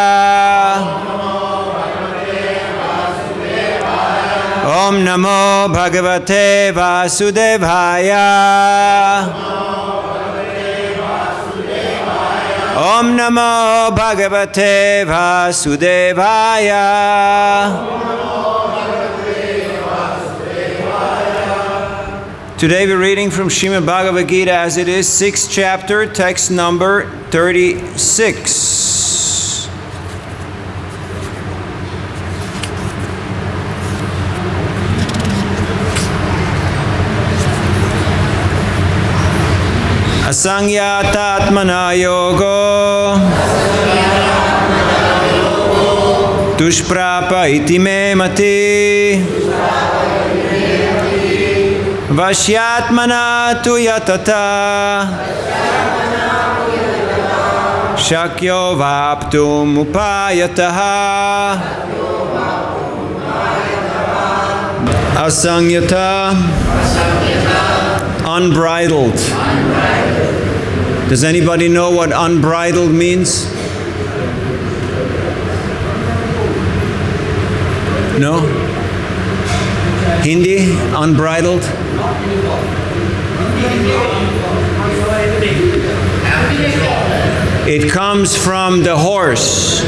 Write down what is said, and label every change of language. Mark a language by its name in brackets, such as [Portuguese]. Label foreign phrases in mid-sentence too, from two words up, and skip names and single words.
[Sanskrit] Om Namo Bhagavate Vasudevaya. Om Namo Bhagavate Vasudevaya. [English] Today we're reading from Srimad Bhagavad-Gita as it is, 6th chapter, text number 36. [Sanskrit] Asaṁyatātmanā yogo duṣprāpa iti me matiḥ vaśyātmanā tu yatatā śakyo vāptum upāyataḥ asaṁyata, [English] unbridled. Does anybody know what unbridled means? No? Hindi, unbridled? It comes from the horse.